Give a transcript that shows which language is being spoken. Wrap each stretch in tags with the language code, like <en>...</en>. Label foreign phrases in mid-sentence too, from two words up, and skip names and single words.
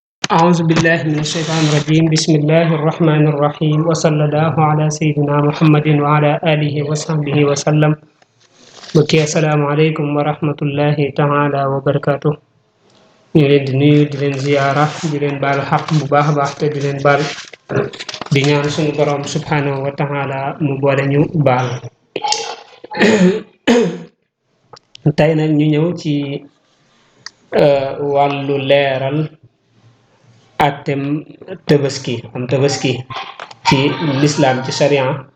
<ar>أعوذ بالله من الشيطان الرجيم بسم الله الرحمن الرحيم وصلى الله على سيدنا محمد وعلى آله وصحبه</ar> <wo>وسلم بكي</wo> <ar>السلام عليكم ورحمة الله تعالى وبركاته</ar> <wo>ñu leen di nuyu di leen ziyaara di leen baal xaq bu baax a baax te di leen baal di ñaan suñu borom</wo> <ar>سبحانه وتعالى</ar> <wo>mu boole ñu baal tey nag ñu ñëw ci wàllu leeral atem tabaski am tabaski ci l'islam ci sharia</wo>